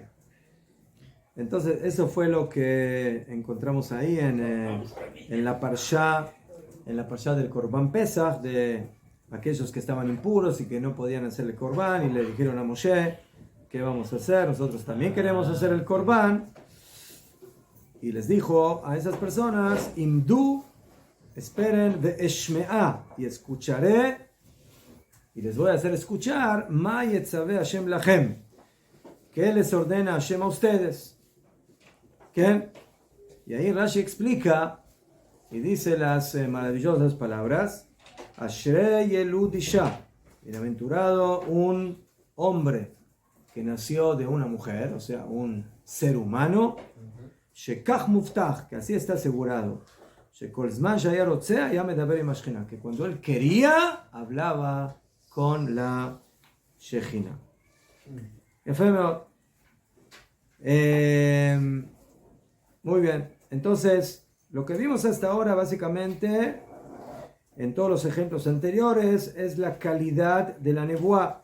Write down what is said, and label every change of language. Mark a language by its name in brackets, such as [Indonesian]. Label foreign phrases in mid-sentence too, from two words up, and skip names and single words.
[Spanish] Entonces, eso fue lo que encontramos ahí en la Parsha del Korban Pesach, de aquellos que estaban impuros y que no podían hacer el Korban, y le dijeron a Moshe: ¿qué vamos a hacer? Nosotros también queremos hacer el Korban. Y les dijo a esas personas: Imdu, esperen, ve'eshme'a, y escucharé, y les voy a hacer escuchar, [Hebrew] מה יצוה השם לכם, [Spanish] que les ordena Hashem a ustedes. ¿Qué? Y ahí Rashi explica y dice las maravillosas palabras: [Hebrew] אשרי ילוד אשה, [Spanish] bienaventurado un hombre que nació de una mujer, o sea, un ser humano, [Hebrew] שכך מובטח, [Spanish] que así está asegurado, [Hebrew] שכל זמן שהיה רוצה היה מדבר עם שכינה, [Spanish] que cuando él quería, hablaba con la Shechina. Muy bien, entonces, lo que vimos hasta ahora, básicamente, en todos los ejemplos anteriores, es la calidad de la nebuá.